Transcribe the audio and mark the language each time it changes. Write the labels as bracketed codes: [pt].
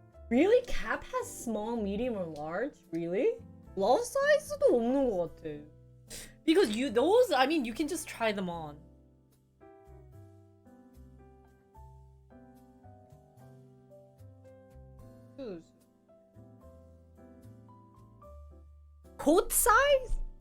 [en] Really? Cap has small, medium, or large? Really? [ko] Love size도 없는 것 같아. [en] Because those, I mean, you can just try them on. Shoes. Coat size?